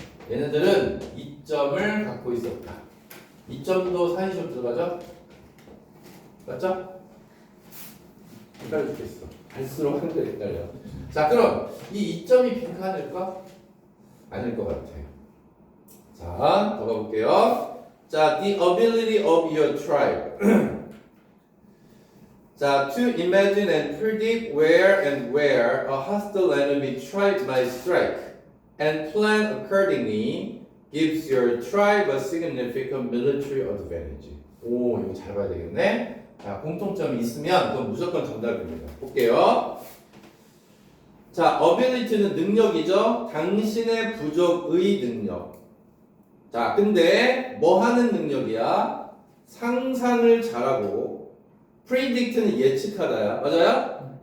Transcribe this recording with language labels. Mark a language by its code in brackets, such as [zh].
[ko] 얘네들은 이점을 갖고 있었다. 이점도 사이시로 들어가죠? 맞죠? 헷갈려 죽겠어. 갈수록 한글 헷갈려. 자, 그럼 이 2점이 빈칸일까? 아닐 것 같아. 자, 더 가볼게요. [en] 자, the ability of your tribe. 자, to imagine and predict where and where a hostile enemy tribe might strike and plan accordingly gives your tribe a significant military advantage. [ko] 오, 이거 잘 봐야 되겠네. 자, 공통점이 있으면 그건 무조건 정답입니다. 볼게요. 자, ability는 능력이죠. 당신의 부족의 능력. 자, 근데 뭐 하는 능력이야? 상상을 잘하고 predict는 예측하다야. 맞아요?